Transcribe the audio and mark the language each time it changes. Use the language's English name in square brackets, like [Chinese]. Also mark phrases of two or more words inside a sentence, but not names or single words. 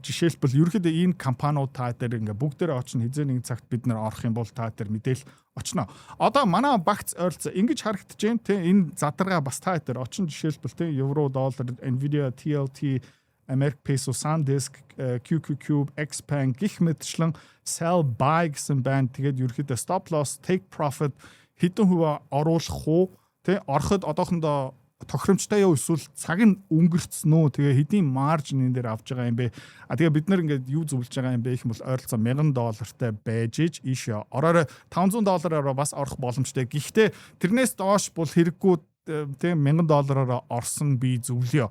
[Mongolian] Жишээлбэл ерөөхдөө энэ компаниуд та дээр ингээ бүгдээрээ очно хизээ нэг цагт бид нар орох юм бол та дээр мэдээл очно. Одоо манай багц ойролцоо ингэж харагдаж байна те энэ задаргаа бас та дээр очно. Жишээлбэл те евро, доллар, Nvidia, TLT, American Peso, SanDisk, QQQ, Xpeng гих мэтчлэн [English] sell buy [Mongolian] гэсэн байна. Тэгээд ерөөхдөө [English] stop loss, take profit [Mongolian] хэдэн хувиар оруулах уу те ороход одоохондоо тохиромжтой юу эсвэл цаг нь өнгөрцөн үү тэгээ хэдийн маржин энэ дээр авч байгаа юм бэ тэгээ бид нар ингээд юу зөвлөж байгаа юм бэ гэх юм бол ойролцоо $1000 байж иж ийшээ ороорой $500 бас орох боломжтой гэхдээ тэрнээс доош бол хэрэггүй тийм $1000 орсон би зөвлөё.